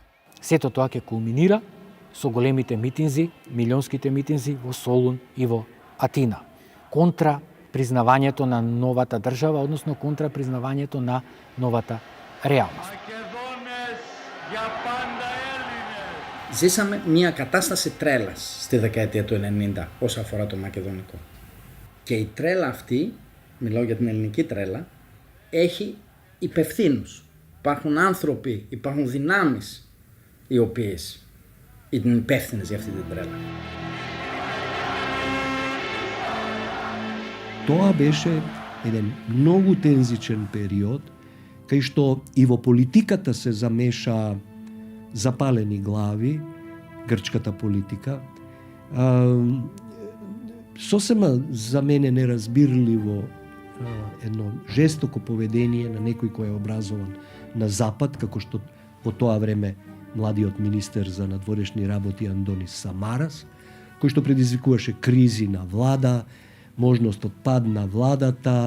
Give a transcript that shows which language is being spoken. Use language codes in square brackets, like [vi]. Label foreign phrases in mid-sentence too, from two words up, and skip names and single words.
[mk] Сето тоа ќе кулминира со големите митинзи, милионските митинзи во Солун и во Атина, контра признавањето на новата држава, односно контра признавањето на новата реалност. [el] Ζήσαμε μια κατάσταση τρέλας στη δεκαετία του 90 όσον αφορά το μακεδονικό. Και η τρέλα αυτή, μιλάω για την ελληνική τρέλα, έχει υπευθύνους. Υπάρχουν άνθρωποι, υπάρχουν δυνάμεις οι οποίες είναι υπεύθυνες για αυτή την τρέλα. [mk] Тоа беше еден многу тензичен период, кај што и во политиката се замеша запалени глави, грчката политика. Сосема за мене неразбирливо едно жестоко поведение на некој кој е образован на Запад, како што во тоа време младиот министер за надворешни работи Андонис Самарас, кој што предизвикуваше кризи на влада, можност од пад на владата.